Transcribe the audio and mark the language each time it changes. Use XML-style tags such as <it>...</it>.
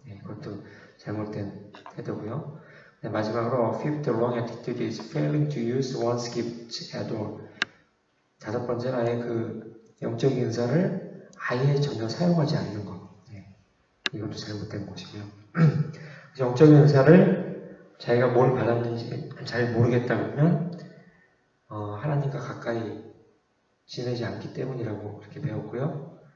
<ko>그것도 잘못된 태도고요. 마지막으로</ko> <en>fifth wrong attitude is failing to use one's gift at all.</en> <ko>5번째는 아예 그 영적인 은사를 아예 전혀 사용하지 않는 것. 이것도 잘못된 것이고요. 영적인 은사를 자기가 뭘 받았는지 잘 모르겠다 그러면 하나님과 가까이 지내지 않기 때문이라고 그렇게 배웠고요.</ko>